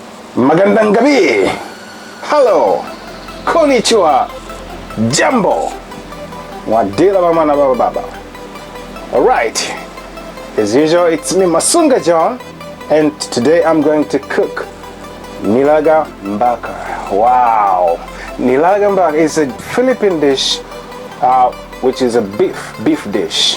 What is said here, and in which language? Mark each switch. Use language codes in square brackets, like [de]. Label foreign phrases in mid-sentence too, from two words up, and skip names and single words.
[tl] Magandang gabi. Hello. Konnichiwa. [sw] Jambo. Wadila mama na baba baba. [en] Alright. As usual, it's me Masunga John, and today I'm going to cook Nilagang Baka. Wow. Nilagang Baka is a Philippine dish which is a beef dish.